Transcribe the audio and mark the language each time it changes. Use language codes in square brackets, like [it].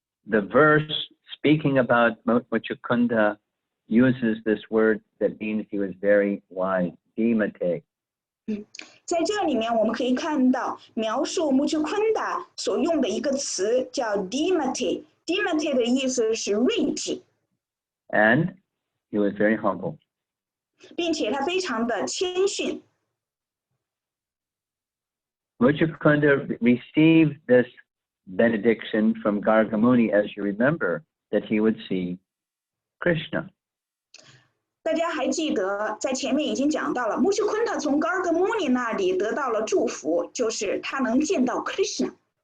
[en] The verse speaking about Mucukunda uses this word that means he was very wise, dimate. [zh] 在这里面我们可以看到描述Mucukunda所用的一个词叫 dimate。dimate 的意思是睿智， [en] And he was very humble. [zh] 并且他非常的谦逊。 [en] Mucukunda received this benediction from Gargamuni, as you remember, that he would see Krishna. [zh] 大家还记得在前面已经讲到了Mucukunda从 Gargamuni 那里得到了祝福，就是他能见到 Krishna。